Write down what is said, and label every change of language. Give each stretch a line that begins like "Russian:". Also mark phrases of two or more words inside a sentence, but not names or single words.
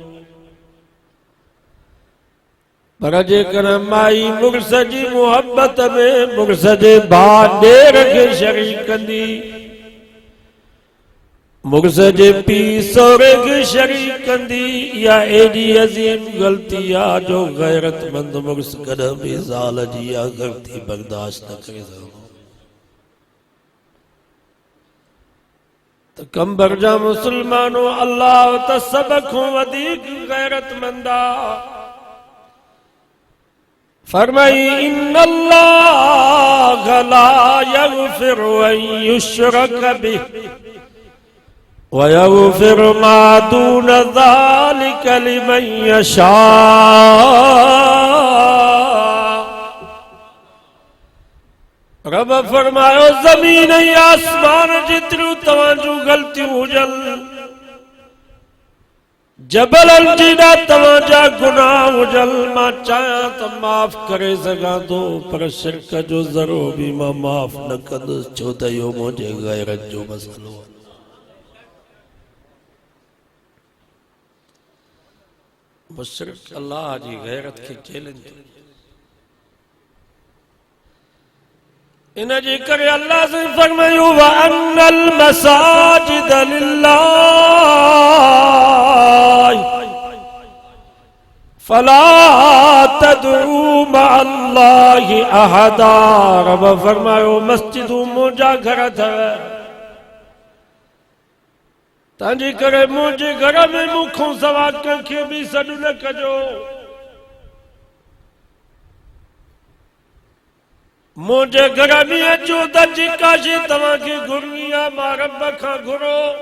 Sindhi: पर जेकर माई मुड़ुस जी मुहबत में मुड़ुस जे भाउ ॾेर खे शरीक कंदी, मुड़ुस जे पीउ सहुरे खे शरीक कंदी, इहा एॾी अज़ीम ग़लती आहे जो गैरतमंद मुड़ुस कॾहिं बि ज़ाल जी इहा ग़लती बर्दाश्त न करे सघंदो। त कंबर जा मुस्लमानो अल्लाह त सभ खां वधीक गैरतमंद आहे।
Arabic: फरमाई إن الله لا يغفر أن يشرك به ويغفر ما دون ذلك لمن يشاء.
Sindhi: रब फरमायो ज़मीन ऐं आसमान जेतिरियूं तव्हांजूं ग़लतियूं हुजनि, जबलनि जेॾा तव्हांजा गुनाह हुजनि, मां चाहियां त माफ़ करे सघां थो, पर शिरक जो ज़रो बि मां माफ़ न कंदुसि, छो त इहो मुंहिंजे गैरत जो मसइलो आहे। मुशरिक अल्लाह जी गैरत खे चैलेंज कयो। इन जे करे अल्लाह से फरमायो
Arabic: وأن المساجد لله فلا تدعوا مع الله أحدا.
Sindhi: रब फरमायो मस्जिदूं मुंहिंजा घर अथव, तंहिंजे करे मुंहिंजे घर में मूंखां सवा कंहिंखे बि सॾु न कजो। मुंहिंजे घर में अचो त जेका शइ तव्हांखे घुरणी आहे मां रब खां घुरो।